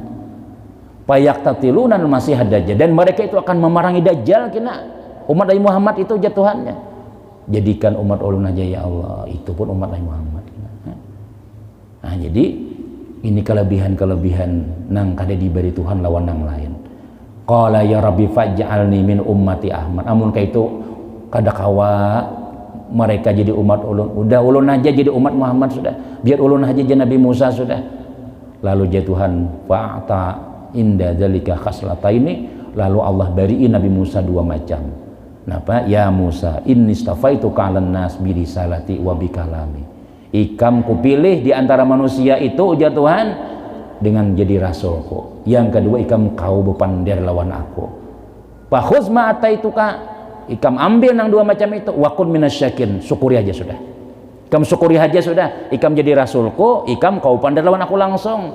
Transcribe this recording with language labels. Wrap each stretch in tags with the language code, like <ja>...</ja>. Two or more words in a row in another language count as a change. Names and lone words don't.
<ar>فيقتتلون مسيح الدجال,</ar> <bjn>dan mereka itu akan memerangi dajjal kena. Umat Nabi Muhammad itu jatuhannya. Jadikan umat ulun aja</bjn> <ar>يا الله,</ar> <bjn>itu pun umat Nabi Muhammad. Nah, jadi ini kelebihan-kelebihan nang kada diberi Tuhan lawan nang lain.</bjn> <ar>قال يا رب فاجعلني من أمة أحمد.</ar> <bjn>Amun kaitu kada kawa mereka jadi umat ulun, udah ulun aja jadi umat Muhammad sudah, biar ulun aja jadi Nabi Musa sudah. Lalu ya Tuhan</bjn> <ar>فأعطى عند ذلك خصلة</ar> <bjn>ini, lalu Allah bariin Nabi Musa dua macam. Napa?</bjn> <ar>يا موسى إني اصطفيتك على الناس برسالاتي وبكلامي.</ar> <bjn>Ikam kupilih di antara manusia itu ujar Tuhan dengan jadi rasulku. Yang kedua ikam kau bepander lawan aku.</bjn> <ar>فخذ ما آتيتك,</ar> <bjn>ikam ambil nang dua macam itu,</bjn> <ar>وكن من الشاكرين,</ar> <bjn>syukuri aja sudah. Ikam syukuri aja sudah, ikam jadi rasulku, ikam kau pander lawan aku langsung.</bjn>